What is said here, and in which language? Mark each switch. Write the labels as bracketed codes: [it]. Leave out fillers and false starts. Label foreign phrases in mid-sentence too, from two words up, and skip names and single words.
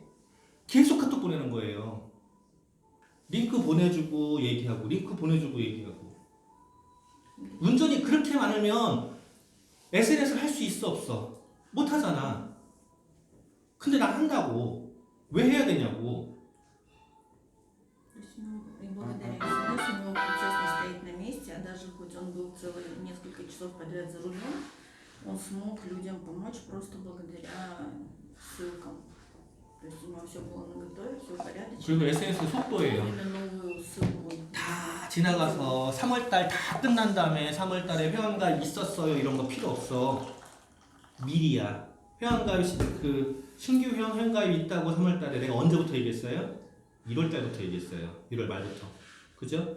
[ko] 계속 카톡 보내는 거예요. 링크 보내주고 얘기하고 링크 보내주고 얘기하고. 운전이 그렇게 많으면 SNS를 할 수 있어 없어? 못 하잖아. 근데 난 한다고. 왜 해야 되냐고. [ru] То есть, и благодаря СНС у него процесс не стоит на месте, а даже хоть он был целые несколько часов подряд за рулем, он смог людям помочь просто благодаря ссылкам. То есть у него все было наготове, все порядочно. [ko] 그리고 SNS 속도예요. [ru] Именно новую ссылку. [ko] 다 지나가서 3월달 다 끝난 다음에 3월달에 회원가입 있었어요 이런 거 필요 없어. 미리야. 회원가입 그 신규 회원가입 있다고 3월달에 내가 언제부터 얘기했어요? 1월달부터 얘기했어요. 1월 말부터. 그죠?